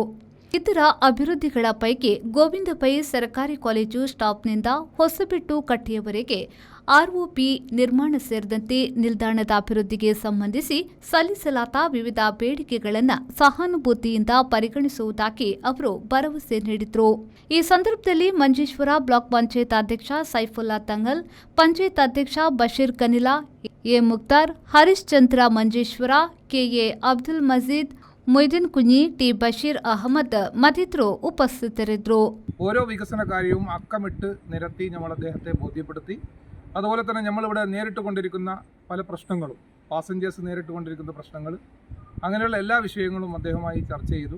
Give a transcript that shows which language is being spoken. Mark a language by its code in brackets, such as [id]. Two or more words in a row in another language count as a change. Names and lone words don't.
[kn] ಇತರ ಅಭಿವೃದ್ಧಿಗಳ ಪೈಕಿ ಗೋವಿಂದ ಪೈ ಸರ್ಕಾರಿ ಕಾಲೇಜು ಸ್ಟಾಪ್ನಿಂದ ಹೊಸಬೆಟ್ಟು ಕಟ್ಟೆಯವರೆಗೆ ಆರ್ಒಪಿ ನಿರ್ಮಾಣ ಸೇರಿದಂತೆ ನಿಲ್ದಾಣದ ಅಭಿವೃದ್ಧಿಗೆ ಸಂಬಂಧಿಸಿ ಸಲ್ಲಿಸಲಾದ ವಿವಿಧ ಬೇಡಿಕೆಗಳನ್ನು ಸಹಾನುಭೂತಿಯಿಂದ ಪರಿಗಣಿಸುವುದಾಗಿ ಅವರು ಭರವಸೆ ನೀಡಿದರು. ಈ ಸಂದರ್ಭದಲ್ಲಿ ಮಂಜೇಶ್ವರ ಬ್ಲಾಕ್ ಪಂಚಾಯತ್ ಅಧ್ಯಕ್ಷ ಸೈಫುಲ್ಲಾ ತಂಗಲ್, ಪಂಚಾಯತ್ ಅಧ್ಯಕ್ಷ ಬಶೀರ್ ಕನಿಲಾ, ಎ ಮುಕ್ತಾರ್, ಹರೀಶ್ ಚಂದ್ರ ಮಂಜೇಶ್ವರ, ಕೆಎ ಅಬ್ದುಲ್ ಮಜೀದ್, മൊയ്തീൻ കുഞ്ഞി, ടി ബഷീർ അഹമ്മദ് മതിത്രോ ഉപസ്ഥിതരിದ್ದರು. [ml] ഓരോ വികസന കാര്യവും അക്കമിട്ട് നിരത്തി നമ്മൾ അദ്ദേഹത്തെ ബോധ്യപ്പെടുത്തി. അതുപോലെ തന്നെ നമ്മളിവിടെ നേരിട്ട് കൊണ്ടിരിക്കുന്ന പല പ്രശ്നങ്ങളും, പാസഞ്ചേഴ്സ് നേരിട്ട് കൊണ്ടിരിക്കുന്ന പ്രശ്നങ്ങൾ, അങ്ങനെയുള്ള എല്ലാ വിഷയങ്ങളും അദ്ദേഹവുമായി ചർച്ച ചെയ്തു.